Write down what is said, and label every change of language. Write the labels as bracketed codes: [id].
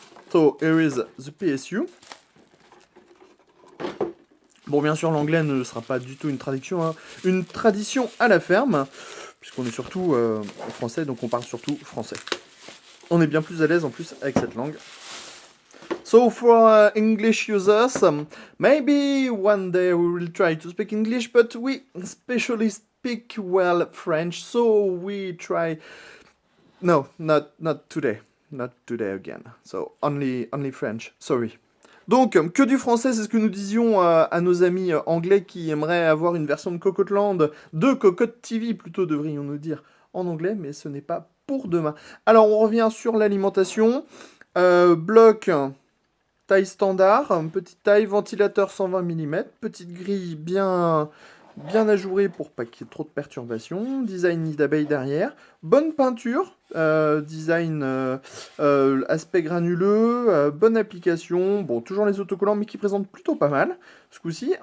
[en] So, here is the PSU. [fr] Bon, bien sûr, l'anglais ne sera pas du tout une traduction, hein. Une tradition à la ferme, puisqu'on est surtout en français, donc on parle surtout français. On est bien plus à l'aise en plus avec cette langue. [en] So for English users, maybe one day we will try to speak English, but we especially speak well French, so we try. No, not today, not today again. So only French. Sorry. [fr] Donc, que du français, c'est ce que nous disions à nos amis anglais qui aimeraient avoir une version de Cocotte de Cocotte TV plutôt, devrions-nous dire, en anglais, mais ce n'est pas pour demain. Alors, on revient sur l'alimentation. Bloc taille standard, petite taille, ventilateur 120 mm, petite grille bien ajourée pour pas qu'il y ait trop de perturbations, design nid d'abeille derrière, bonne peinture, design aspect granuleux, bonne application, bon toujours les autocollants mais qui présentent plutôt pas mal ce coup-ci.